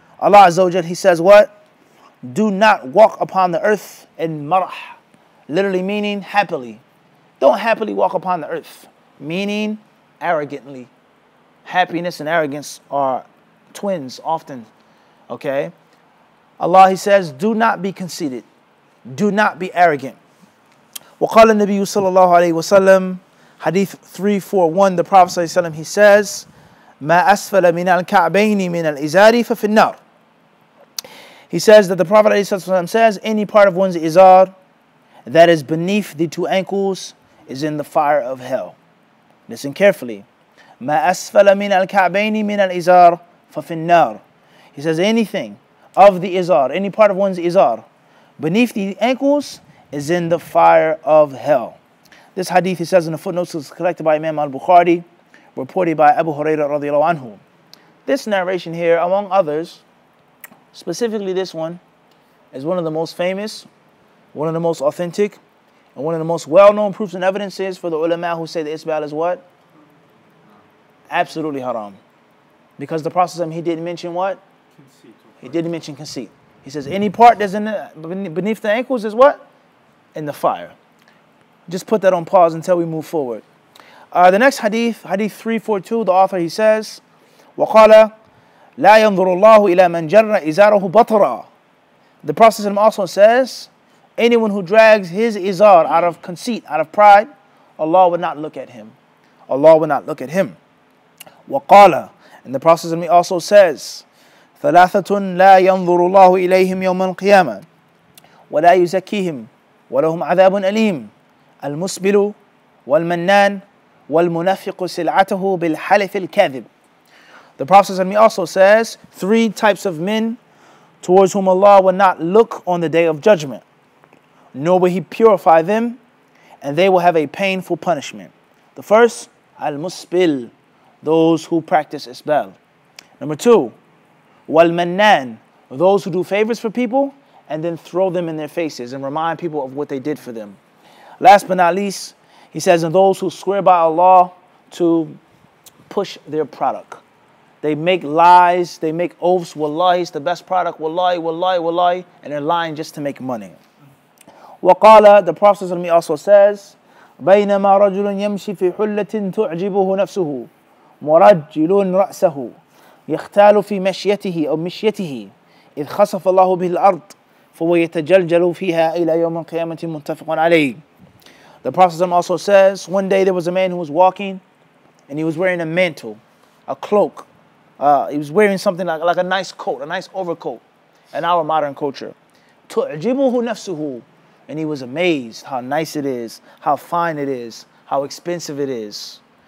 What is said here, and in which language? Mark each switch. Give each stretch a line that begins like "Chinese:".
English: Allah Azza wa Jal, he says what? Do not walk upon the earth in marah. Literally meaning happily. Don't happily walk upon the earth. Meaning arrogantly. Happiness and arrogance are twins often. Okay? Allah, he says, do not be conceited. Do not be arrogant.
Arabic: وقال النبي صلى الله عليه وسلم,
English: Hadith 341, the Prophet
Arabic: صلى الله عليه وسلم,
English: he says,
Arabic: ما أسفل من الكعبين من الإزار ففي النار.
English: He says that the Prophet ﷺ says, any part of one's izar that is beneath the two ankles is in the fire of hell. Listen carefully.
Arabic: ما أسفل من الكعبين من الإزار ففي النار.
English: He says anything of the izar, any part of one's izar, beneath the ankles is in the fire of hell. This hadith, he says in the footnotes, is collected by Imam Al-Bukhari, reported by Abu Hurairah radiallahu anhu. This narration here, among others, specifically this one, is one of the most famous, one of the most authentic, and one of the most well-known proofs and evidences for the ulama who say the isbal is what? Absolutely haram. Because the Prophet, he didn't mention what? He didn't mention conceit. He says any part that's beneath the ankles is what? In the fire. Just put that on pause until we move forward. The next hadith, hadith 342, the author, he says,
Arabic: وَقَالَ لَا يَنْظُرُ اللَّهُ إِلَى مَنْ جَرَّ إِزَارَهُ بَطْرًا.
English: The Prophet also says, anyone who drags his izar out of conceit, out of pride, Allah will not look at him. Allah will not look at him.
Arabic: وَقَالَ,
English: and the Prophet also says,
Arabic: ثَلَاثَةٌ لَا يَنْظُرُ اللَّهُ إِلَيْهِمْ يَوْمَ الْقِيَامَةِ وَلَا يُزَكِّيهِمْ وَلَهُمْ عَذَابٌ أَلِيمٌ الْمُسْبِلُ وَالْمَنَّانُ وَالْمُنَفِقُ سِلْعَتَهُ بِالْحَلِفِ الْكَاذِبِ.
English: The Prophet also says, 3 types of men towards whom Allah will not look on the day of judgment, nor will He purify them, and they will have a painful punishment. The first, al-musbil, those who practice isbal. Number 2, wal-mannan, those who do favors for people and then throw them in their faces and remind people of what they did for them. Last but not least, he says, and those who swear by Allah to push their product. They make lies, they make oaths, wallahi, it's the best product, wallahi, wallahi, wallahi, and they're lying just to make money.
Arabic: وقال,
English: the Prophet also says,
Arabic: بينما رجل يمشي في حلة تعجبه نفسه مرجل رأسه يختال في مشيته أو مشيته إذ خسف الله به الأرض فهو يتجلجل فيها إلى يوم القيامة متفق عليه.
English: The Prophet also says, one day there was a man who was walking and he was wearing a mantle, a cloak. He was wearing something like a nice coat, a nice overcoat in our modern culture.
Arabic: تُعْجِبُهُ نَفْسُهُ.
English: And he was amazed how nice it is, how fine it is, how expensive it is.